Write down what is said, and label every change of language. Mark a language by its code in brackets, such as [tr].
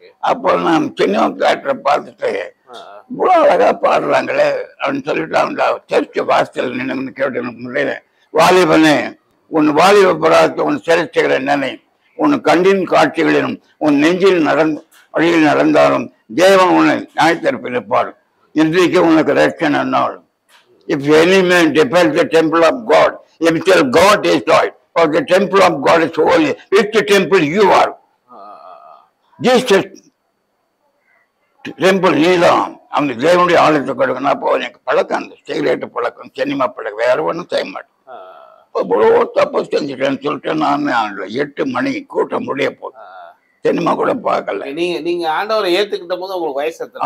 [ta] அப்போ நான் சின்ன தேட்டரை பார்த்துட்டு இவ்வளோ அழகா பாடுறாங்களே அப்படின்னு சொல்லிட்டு அந்த சர்ச்சை வாசல் நின்று கேட்டு முடியல. வாலிபனே உன் வாலிப பராத்தை உன் சிறைச்சுகிற நினை உன் கண்டின் காட்சிகளிலும் உன் நெஞ்சில் வழியில் நடந்தாலும் தேவன் உன்னை நியாயத்தீர்ப்பிருப்பார். இன்றைக்கு உனக்கு ரட்சணை நாள். [en] If any man defiles the temple of God, himself God destroyed. For the temple of God is holy. Which temple you are? Jesus temple [ta] நீதான். அந்த தேவனுடைய ஆலயத்தை கொடுக்கணும். அப்போ எனக்கு பழக்கம் அந்த சிகரெட்டு பழக்கம், சினிமா பழக்கம், வேற ஒன்றும் செய்ய மாட்டேன். இவ்வளோ தப்பு செஞ்சுட்டேன்னு சொல்லிட்டு நான் 8 மணி கூட்டம் முடிய போகுது. சினிமா கூட பார்க்கல. நீங்க ஆண்டவரை ஏத்துக்கிட்ட போது உங்களுக்கு வயசு